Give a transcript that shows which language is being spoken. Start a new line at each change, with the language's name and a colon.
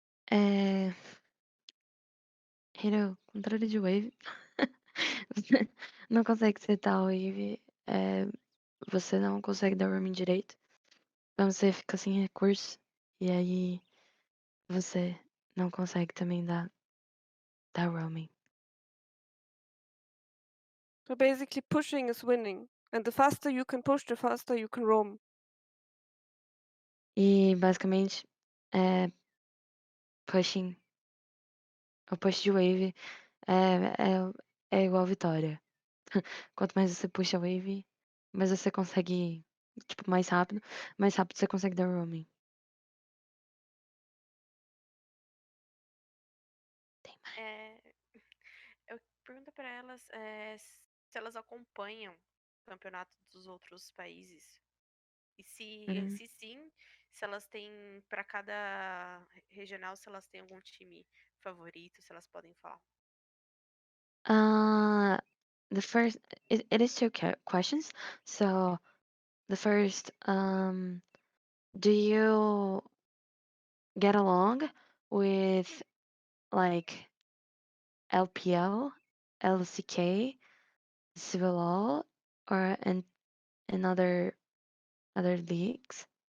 Portuguese: É, Hero, contrário de Wave, você não consegue setar a Wave, você não consegue dar roaming direito, então você fica sem recurso, e aí você não consegue também dar roaming.
English: So basically, pushing is winning. And the faster you can push, the faster you can roam.
Portuguese: E basicamente, pushing, o push de Wave é igual vitória. Quanto mais você puxa a Wave, mais você consegue, tipo, mais rápido você consegue dar roaming. Tem mais. Eu pergunto pra elas se elas acompanham o campeonato dos outros países. E Uhum. se sim, se elas têm, pra cada regional, se elas têm algum time favorito, se elas podem falar.
English: Uh, the first, it is two questions. So the first, do you get along with like LPL, LCK, CBLOL, or in other leagues?